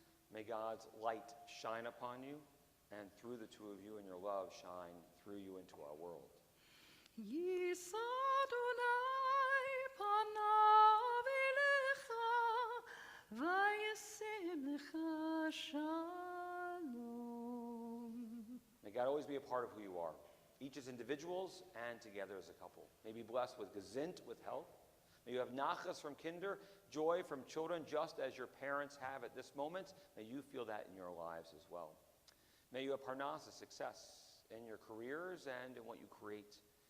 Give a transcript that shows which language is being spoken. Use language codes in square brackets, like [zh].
[en] May God's light shine upon you, and through the two of you and your love shine through you into our world. [he] יישא אדוני פניו אליך וישם לך שלום. [en] May God always be a part of who you are, each as individuals and together as a couple. May you be blessed with gesund, with health. May you have nachas from kinder, joy from children, just as your parents have at this moment. May you feel that in your lives as well. May you have parnasa, success in your careers and in what you create.